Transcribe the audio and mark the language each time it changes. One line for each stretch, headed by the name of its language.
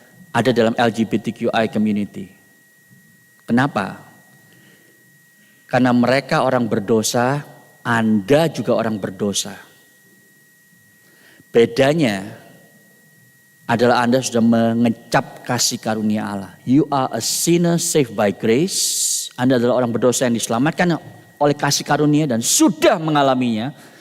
Indonesian: ada dalam LGBTQI community. Kenapa? Karena mereka orang berdosa, Anda juga orang berdosa. Bedanya adalah Anda sudah mengecap kasih karunia Allah.
English: You are a sinner saved by grace.
Indonesian: Anda adalah orang berdosa yang diselamatkan oleh kasih karunia dan sudah mengalaminya.